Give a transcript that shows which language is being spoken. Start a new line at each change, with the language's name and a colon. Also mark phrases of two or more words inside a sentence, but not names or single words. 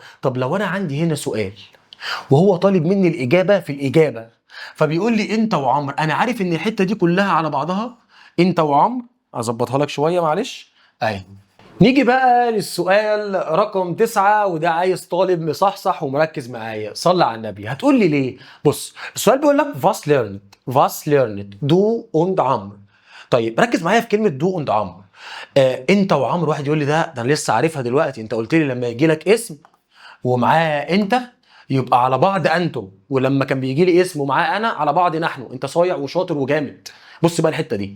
Arabic: طب لو انا عندي هنا سؤال وهو طالب مني الاجابة في الاجابة، فبيقول لي انت وعمر، انا عارف ان الحتة دي كلها على بعضها انت وعمر. اظبطها لك شوية معلش. اهي. نيجي بقى للسؤال رقم 9، وده عايز طالب مصحصح ومركز معايا. صلى على النبي. هتقول لي ليه؟ بص السؤال بيقول لك
German: was learned du und
Arabic: عمرو. طيب ركز معايا في كلمه
German: du und
Arabic: عمرو. انت وعمرو. واحد يقول لي ده انا لسه عارفها دلوقتي، انت قلت لي لما يجي لك اسم ومعاه انت يبقى على بعض انتم، ولما كان بيجي لي اسم ومعاه انا على بعض نحن. انت صايع وشاطر وجامد. بص بقى الحته دي.